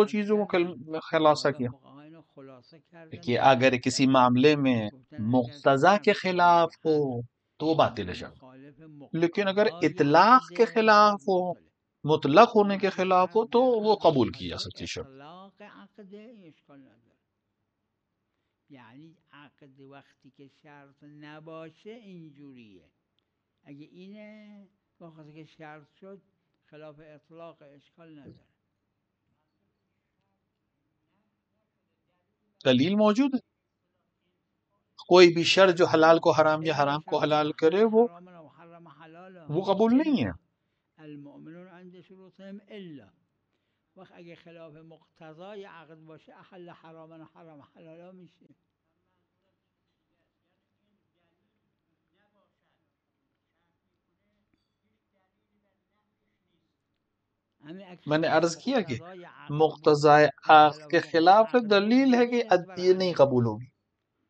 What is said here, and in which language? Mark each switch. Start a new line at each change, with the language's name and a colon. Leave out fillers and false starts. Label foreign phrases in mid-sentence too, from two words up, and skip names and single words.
Urdu: چیزوں کو خلاصہ کیا کہ اگر کسی معاملے میں مقتضا کے خلاف ہو تو وہ باطل ہے شرط، لیکن اگر اطلاق کے خلاف ہو، مطلق ہونے کے خلاف ہو تو وہ قبول کی جا سکتی شرط.
Persian: یعنی عقد وقتی که شرط نباشه اینجوریه، اگه اینه وقتی که شرط شد خلاف اطلاق اشکال نداره.
Urdu: دلیل موجود ہے. کوئی بھی شرط جو حلال کو حرام یا حرام کو حلال کرے وہ قبول نہیں ہے.
Arabic: المؤمنون عند شروطهم
Persian: الا وقت اگه خلاف مقتضای عقد باشه
Arabic: احل حراما حرام حلالا
Persian: میشه.
Urdu: میں نے عرض کیا کہ مقتضی عقد کے خلاف دلیل ہے کہ یہ نہیں قبول ہوگی.